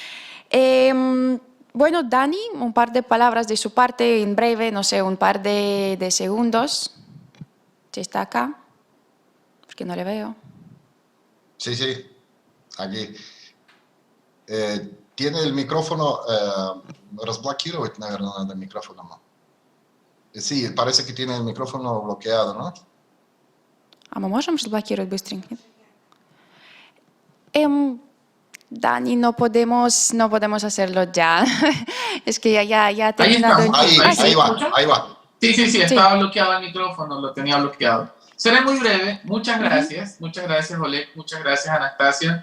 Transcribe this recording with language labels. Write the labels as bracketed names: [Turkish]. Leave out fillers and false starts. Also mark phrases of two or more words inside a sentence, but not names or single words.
[Spanish] Bueno, Dani, un par de palabras de su parte en breve, no sé, un par de segundos. Si está acá, porque no le veo. Sí, sí, aquí. Tiene el micrófono, [Russian] разблокировать, наверное, надо микрофоном. [Spanish] Sí, parece que tiene el micrófono bloqueado, ¿no? [Russian] А мы можем разблокировать быстренько? [Spanish] Dani, no podemos hacerlo ya. Es que ya ha Ahí terminado. estamos. Ahí va, ¿Escucha? ahí va. Sí, estaba bloqueado el micrófono, lo tenía bloqueado. Seré muy breve. Muchas gracias Oleg, muchas gracias Anastasia.